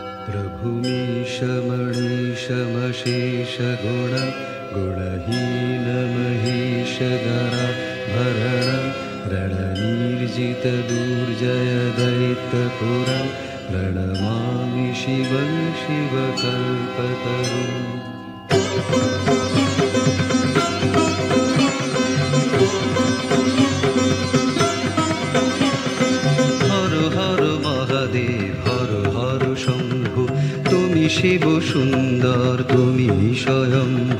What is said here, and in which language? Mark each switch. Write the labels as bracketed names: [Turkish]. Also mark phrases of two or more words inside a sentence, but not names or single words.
[Sanskrit] प्रभुमीशमणीशमशेषगुण गुणहीनमहीशगरा भरणं रणनिर्जितदुर्जय दैत्यपुरं प्रणमामि शिवं शिवकल्पतरुम्। [Bangla] হর হর মহাদেব হর হর শম্ভু তুমি শিব সুন্দর তুমি স্বয়ম্ভু।